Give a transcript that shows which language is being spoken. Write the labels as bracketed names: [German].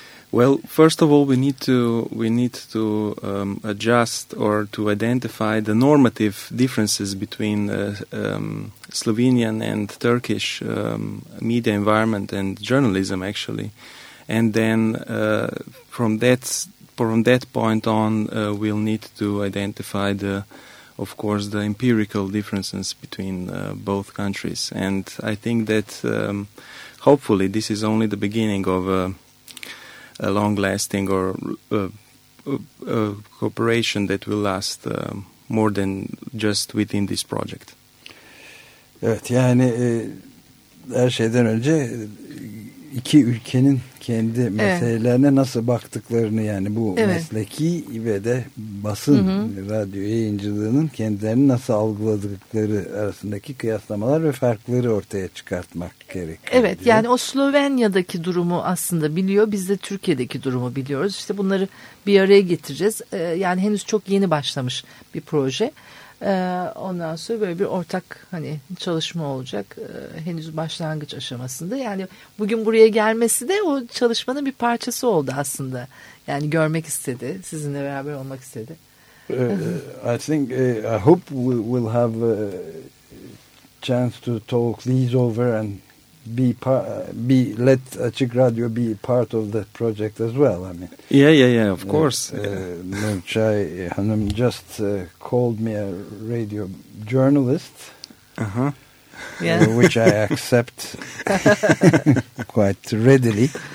[English] Well, first of all, we need to adjust or to identify the normative differences between Slovenian and Turkish media environment and journalism, actually, and then from that point on, we'll need to identify the, of course, the empirical differences between both countries, and I think that hopefully this is only the beginning of a long-lasting or cooperation that will last more than just within this project. [Turkish] Evet, yani her şeyden önce iki ülkenin kendi meselelerine evet. nasıl baktıklarını, yani bu evet. mesleki ve de basın, hı hı. radyo yayıncılığının kendilerini nasıl algıladıkları arasındaki kıyaslamalar ve farkları ortaya çıkartmak gerekiyor. Evet diye. Yani o Slovenya'daki durumu aslında biliyor, biz de Türkiye'deki durumu biliyoruz. İşte bunları bir araya getireceğiz. Yani henüz çok yeni başlamış bir proje. Ondan sonra böyle bir ortak hani çalışma olacak, henüz başlangıç aşamasında. Yani bugün buraya gelmesi de o çalışmanın bir parçası oldu aslında. Yani görmek istedi, sizinle beraber olmak istedi. [English] I hope we will have a chance to talk these over and be let Açık Radyo be part of the project as well. I mean, yeah, of course. Nurçay Hanım just called me a radio journalist, which I accept quite readily.